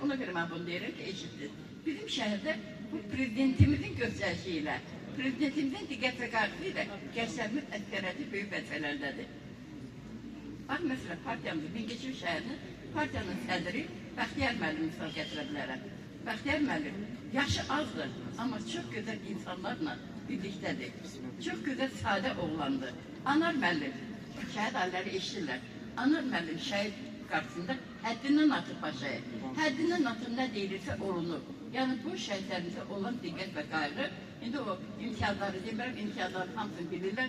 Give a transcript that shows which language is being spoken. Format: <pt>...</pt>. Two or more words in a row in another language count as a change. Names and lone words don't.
<az>Ona görə mən bunu deyirəm ki, eşitdir. Bizim şəhərdə bu prezidentimizin göstərişi ilə, prezidentimizin diqqət və qayğısı ilə gənclərimiz əsgərəti böyük vəzifələrdədir. Bax, məsələn, partiyamızın Mingəçevir şəhərinin partiyanın sədri Bəxtiyar müəllim misal gətirə bilərəm. Bəxtiyar müəllim yaşı azdır,</az> <tr>Ama çok güzel insanlarla birliktedir. Çok güzel sade oğlandı.</tr> <az>Anar müəllim, şəhid ailələri eşitirlər. Anar müəllim şəhid qarşısında həddindən artıq başlayır. Həddindən artıq nə deyilirsə olunur. Yəni bu şəhidlərimizə olan diqqət və qayğı, indi o imtiyazları demirəm, imtiyazları hamısını bilirlər.</az>